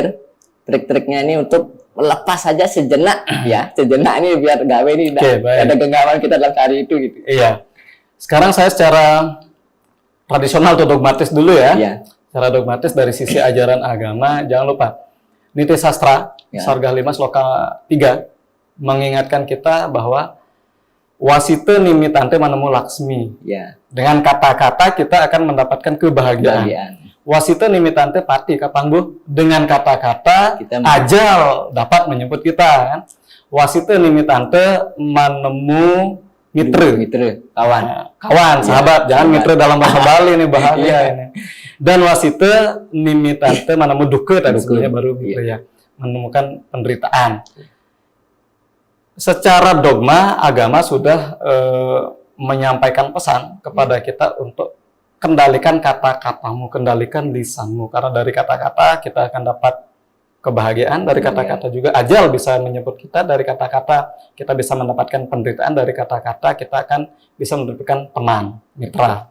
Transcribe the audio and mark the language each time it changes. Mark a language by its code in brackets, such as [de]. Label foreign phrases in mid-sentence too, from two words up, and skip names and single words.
[id] Trik-triknya ini untuk melepas saja sejenak ya, sejenak ini biar gawe ini tidak Oke, baik. ada genggaman kita dalam hari itu gitu. Iya. Sekarang saya secara tradisional atau dogmatis dulu ya. Iya. Secara dogmatis dari sisi ajaran agama, jangan lupa. Niti Sastra, Ya. Sarga 5, Sloka 3, mengingatkan kita bahwa [kaw] wasite nimitante manemu laksmi. [id] Ya, Dengan kata-kata kita akan mendapatkan kebahagiaan. bagian. [kaw] Wasite nimitante pati kapanggu, [id] dengan kata-kata Kita ajal dapat menyebut kita kan. [kaw] Wasite nimitante manemu mitre. [id] Kawan. Nah, kawan, sahabat, jangan sahabat. mitre dalam bahasa Bali ini bahaya Iya. ini. Dan [kaw] wasite nimitante manemu duke [id] tadi Duke. sebenarnya baru mitre ya, menemukan penderitaan. Secara dogma agama sudah menyampaikan pesan kepada kita untuk kendalikan kata-katamu, kendalikan lisanmu. Karena dari kata-kata kita akan dapat kebahagiaan, dari kata-kata juga ajal bisa menyebut kita, dari kata-kata kita bisa mendapatkan penderitaan, dari kata-kata kita akan bisa mendapatkan teman, mitra.